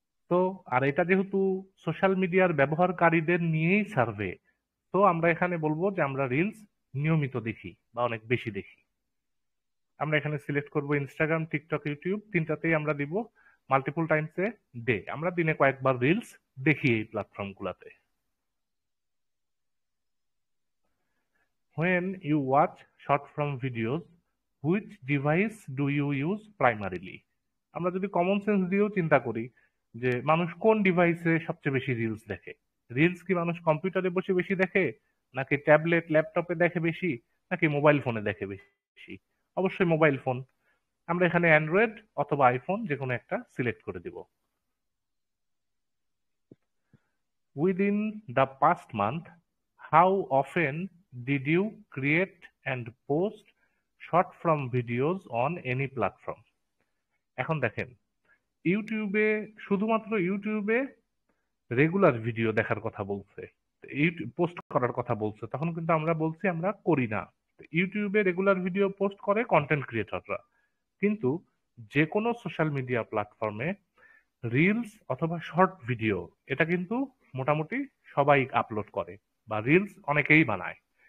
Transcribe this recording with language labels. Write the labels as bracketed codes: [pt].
[bn] তো আর এটা যেহেতু সোশ্যাল মিডিয়ার ব্যবহারকারীদের নিয়েই সার্ভে, তো আমরা এখানে বলবো যে আমরা রিলস নিয়মিত দেখি বা অনেক বেশি দেখি। আমরা এখানে সিলেক্ট করব ইনস্টাগ্রাম, টিকটক, ইউটিউব, 3টাতেই আমরা দিব [en] multiple times a day, [bn] আমরা দিনে কয়েকবার রিলস দেখি এই প্ল্যাটফর্ম গুলাতে। [en] When you watch short form videos, which device do you use primarily? [bn] আমরা যদি কমন সেন্স দিয়েও চিন্তা করি যে মানুষ কোন ডিভাইসে সবচেয়ে বেশি রিলস দেখে, রিলস কি মানুষ কম্পিউটারে বসে বেশি দেখে, নাকি ট্যাবলেট ল্যাপটপে দেখে বেশি, নাকি মোবাইল ফোনে দেখে বেশি? অবশ্যই মোবাইল ফোন। আমরা এখানে অ্যান্ড্রয়েড অথবা আইফোন যে কোনো একটা সিলেক্ট করে দিব। [en] Within the past month, how often did you create and post short form videos on any platform? [bn] এখন দেখেন, ইউটিউবে, শুধুমাত্র ইউটিউবে রেগুলার ভিডিও দেখার কথা বলছে, পোস্ট করার কথা বলছে, তখন কিন্তু আমরা বলছি আমরা করি না। ইউটিউবে রেগুলার ভিডিও পোস্ট করে কন্টেন্ট ক্রিয়েটররা, কিন্তু যে কোনো সোশ্যাল মিডিয়া প্ল্যাটফর্মে রিলস অথবা শর্ট ভিডিও এটা কিন্তু মোটামুটি সবাই আপলোড করে, বা রিলস অনেকেই বানায়।